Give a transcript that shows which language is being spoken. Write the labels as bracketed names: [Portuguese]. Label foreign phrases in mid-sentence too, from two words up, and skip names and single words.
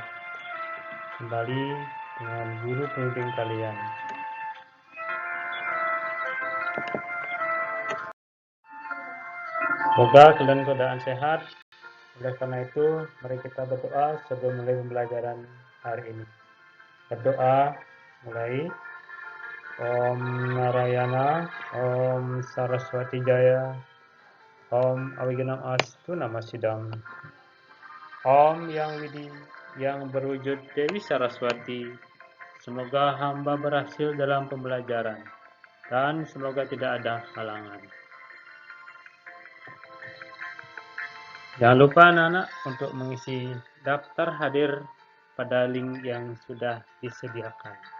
[Indonesian] Kembali dengan guru pembimbing kalian. Semoga kalian keadaan sehat. Oleh karena itu, mari kita berdoa sebelum mulai pembelajaran hari ini. Berdoa mulai. [Sanskrit] Om Narayana, Om Saraswati Jaya, Om Awiganam Astu Namasidam. [Indonesian] Om Yang Widi, yang berwujud Dewi Saraswati, semoga hamba berhasil dalam pembelajaran, dan semoga tidak ada halangan. Jangan lupa anak-anak untuk mengisi daftar hadir pada link yang sudah disediakan.